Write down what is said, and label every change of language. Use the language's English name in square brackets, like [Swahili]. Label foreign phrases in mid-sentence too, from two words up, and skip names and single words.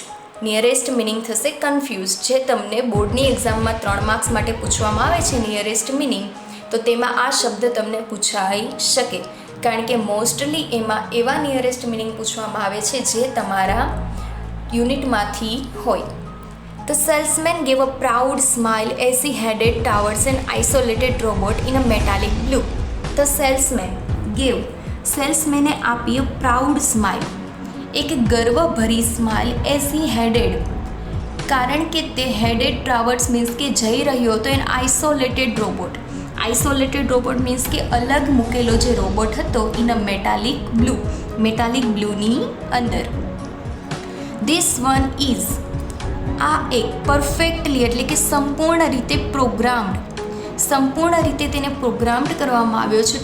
[English] nearest meaning [Gujarati] થશે કન્ફ્યુઝ, જે તમને બોર્ડની એક્ઝામમાં 3 માર્ક્સ માટે પૂછવામાં આવે છે [English] nearest meaning, [Gujarati] તો તેમાં આ શબ્દ તમને પૂછાઈ શકે. કારણ કે મોસ્ટલી એમાં એવા [English] nearest meaning [Gujarati] પૂછવામાં આવે છે જે તમારા યુનિટમાંથી હોય. [English] The salesman gave a proud smile as he headed towards an isolated robot in a metallic blue. The salesman gave, [Gujarati] સેલ્સમેને આપી [English] a proud smile, [Gujarati] એક ગર્વભરી સ્માઇલ. [English] as he headed, [Gujarati] કારણ કે તે [English] headed towards [Gujarati] મીન્સ કે જઈ રહ્યો હતો. [English] an isolated robot, isolated robot [Gujarati] મીન્સ કે અલગ મૂકેલો જે રોબોટ હતો. [English] in a metallic blue, metallic blue અંદર. this one is, [Gujarati] આ એક. પરફેક્ટલી એટલે કે સંપૂર્ણ રીતે. પ્રોગ્રામ્ડ, સંપૂર્ણ રીતે તેને પ્રોગ્રામ્ડ કરવામાં આવ્યો છે.